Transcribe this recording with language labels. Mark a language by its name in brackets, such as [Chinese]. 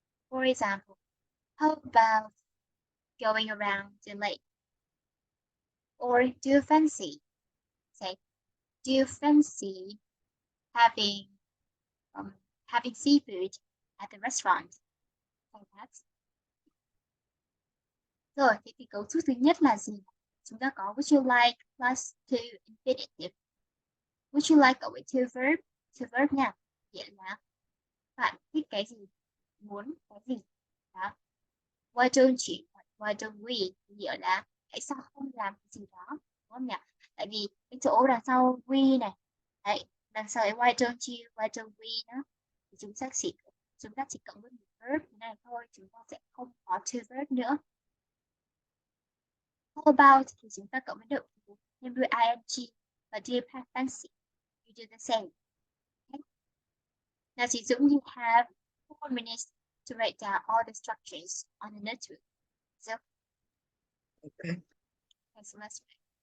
[English] For example, how about going around the lake? Or do you fancy, say, do you fancy having having seafood at the restaurant? Like that. [Vietnamese] Rồi, thế thì cấu trúc thứ nhất là gì? Chúng ta có [English] would you like plus to infinitive. Would you like [Vietnamese] cộng với [English] to verb [Vietnamese] nha. Nghĩa là bạn thích cái gì? Muốn cái gì? Đó. [English] Why don't you? Why don't we? [Vietnamese] Nghĩa là tại sao không làm cái gì đó? Đúng không nhỉ? Tại vì cái chỗ đằng sau we này, đấy, đằng sau [English] why don't you? Why don't we [Vietnamese] đó? Thì chúng ta chỉ cộng với một verb này thôi, chúng ta sẽ không có to verb nữa. [English] How about [Vietnamese] thì chúng ta cộng với động từ nhân đuôi ing và [English] do you have fancy? You do the same. Okay. Now, chị Dũng, you have 4 minutes to write down all the structures on the notebook. So, Okay. so let's write.